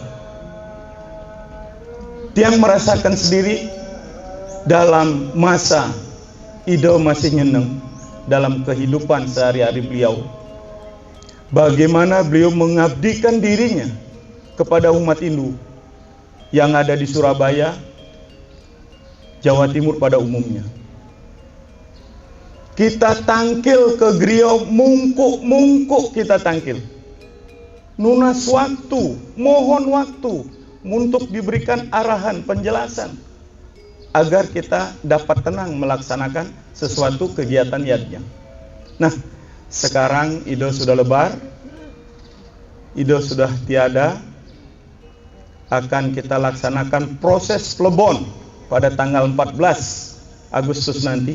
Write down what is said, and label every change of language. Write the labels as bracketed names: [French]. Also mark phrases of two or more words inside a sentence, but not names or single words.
[Indonesian] Tiang merasakan sendiri dalam masa ide masih nyeneng dalam kehidupan sehari-hari beliau, bagaimana beliau mengabdikan dirinya kepada umat Hindu yang ada di Surabaya, Jawa Timur pada umumnya. Kita tangkil ke griya, mungkuk kita tangkil. Nunas waktu, mohon waktu untuk diberikan arahan, penjelasan, agar kita dapat tenang melaksanakan sesuatu kegiatan yadnya. Nah, sekarang Ido sudah lebar, Ido sudah tiada, akan kita laksanakan proses plebon pada tanggal 14 Agustus nanti.